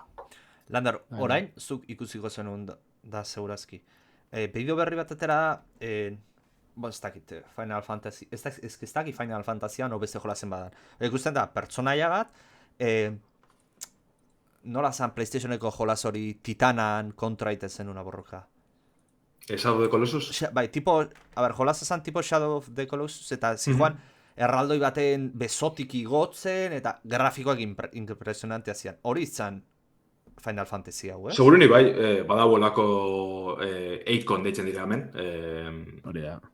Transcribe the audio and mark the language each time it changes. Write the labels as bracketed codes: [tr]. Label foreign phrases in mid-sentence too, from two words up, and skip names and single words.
[eu] Lander, orain, zuk ikusiko zenuen da segurazki. Bideo berri bat atera ez dakit Final Fantasy, ez dakit Final Fantasyan o beste jolazen badan. Ikusten da, pertsonaia bat, nola zan PlayStationeko jolas hori Titanan kontra iten una borroka? Shadow of the Colossus? Bai, jolasa zan tipo Shadow of the Colossus, eta zijoan erraldoi baten besotik igotzen, eta grafikoak impresionantea zian. Hori izan Final Fantasy hau, Segurunik bai, badago olako 8-kon deitzen dira hemen. Hori da.